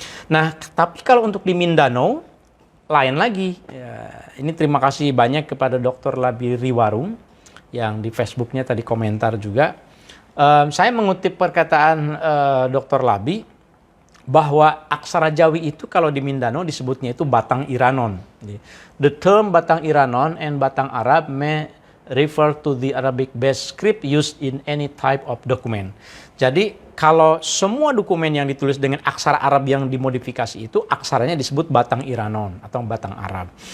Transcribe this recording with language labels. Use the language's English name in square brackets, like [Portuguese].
[Indonesian] Nah, tapi kalau untuk di Mindanao lain lagi. Ya, ini terima kasih banyak kepada Dr. Labi Riwarung yang di Facebooknya tadi komentar juga. Saya mengutip perkataan Dr. Labi bahwa aksara Jawi itu kalau di Mindanao disebutnya itu Batang Iranon. [English] The term Batang Iranon and Batang Arab may refer to the Arabic-based script used in any type of document. [Indonesian] Jadi kalau semua dokumen yang ditulis dengan aksara Arab yang dimodifikasi itu aksaranya disebut Batang Iranon atau Batang Arab.